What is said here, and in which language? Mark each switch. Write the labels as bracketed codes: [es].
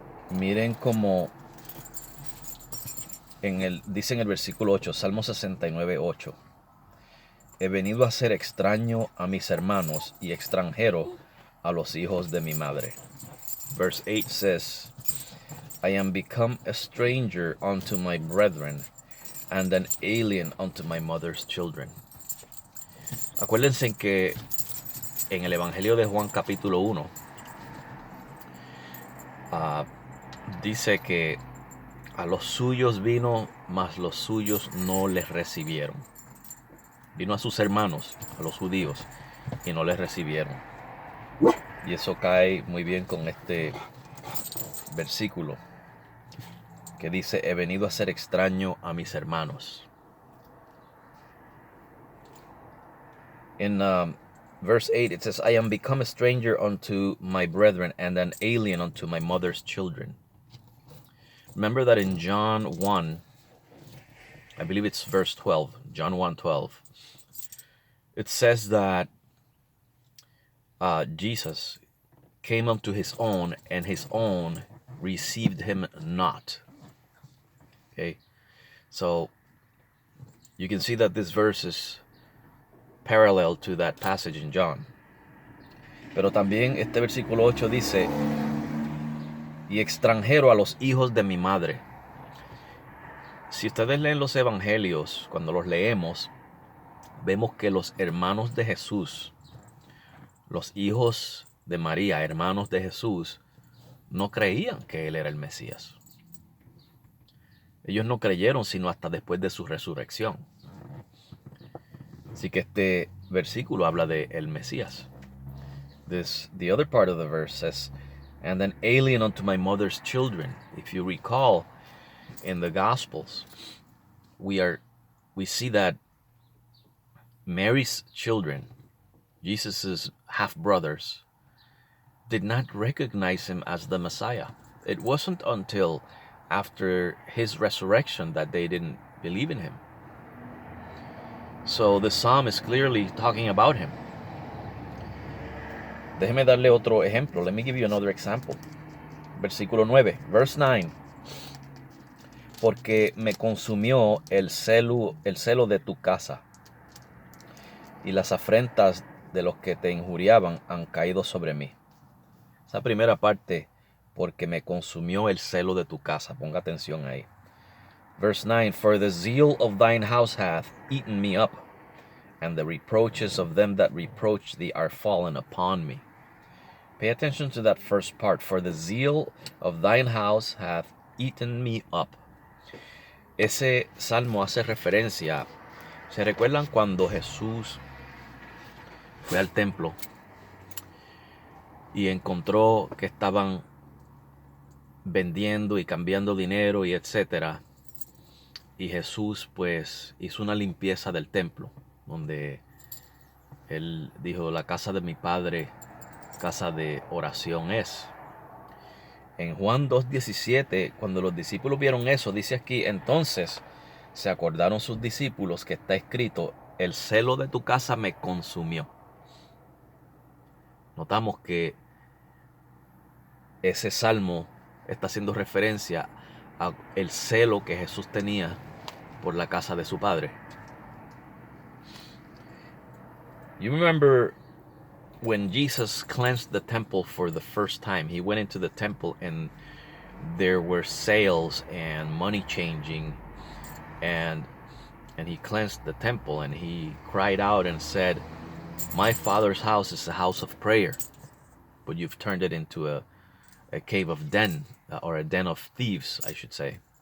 [es] Miren cómo dice en el versículo 8, Salmo 69, 8. He venido a ser extraño a mis hermanos y extranjero a los hijos de mi madre. [en] Verse 8 says, I am become a stranger unto my brethren and an alien unto my mother's children. [es] Acuérdense que en el Evangelio de Juan capítulo 1 dice que a los suyos vino, mas los suyos no les recibieron. Vino a sus hermanos, a los judíos, y no les recibieron. Y eso cae muy bien con este versículo que dice, he venido a ser extraño a mis hermanos. [en] In verse 8 it says, I am become a stranger unto my brethren and an alien unto my mother's children. Remember that in John 1, I believe it's verse 12, John 1:12, it says that Jesus came unto his own, and his own received him not. Okay, so you can see that this verse is parallel to that passage in John. [es] Pero también este versículo 8 dice, y extranjero a los hijos de mi madre. Si ustedes leen los evangelios, cuando los leemos, vemos que los hermanos de Jesús, los hijos de María, hermanos de Jesús, no creían que él era el Mesías. Ellos no creyeron sino hasta después de su resurrección. Así que este versículo habla de el Mesías. [en] The other part of the verse says, and an alien unto my mother's children. If you recall, in the Gospels, we see that Mary's children, Jesus's half-brothers, did not recognize him as the Messiah. It wasn't until after his resurrection that they didn't believe in him. So the psalm is clearly talking about him. [es] Déjeme darle otro ejemplo. [en] Let me give you another example. [es] Versículo 9, [en] verse 9. [es] Porque me consumió el celo de tu casa, y las afrentas de los que te injuriaban han caído sobre mí. Esa primera parte, porque me consumió el celo de tu casa. Ponga atención ahí. [en] Verse 9, for the zeal of thine house hath eaten me up, and the reproaches of them that reproach thee are fallen upon me. Pay attention to that first part. For the zeal of thine house hath eaten me up. [es] Ese salmo hace referencia. ¿Se recuerdan cuando Jesús fue al templo y encontró que estaban vendiendo y cambiando dinero y etcétera? Y Jesús pues hizo una limpieza del templo, donde él dijo, la casa de mi padre, casa de oración es. En Juan 2:17, cuando los discípulos vieron eso, dice aquí, entonces se acordaron sus discípulos que está escrito, el celo de tu casa me consumió. Notamos que ese salmo está haciendo referencia a el celo que Jesús tenía por la casa de su padre. [en] You remember when Jesus cleansed the temple for the first time? He went into the temple and there were sales and money changing, and he cleansed the temple, and he cried out and said, my Father's house is a house of prayer, but you've turned it into a cave of den, or a den of thieves, I should say.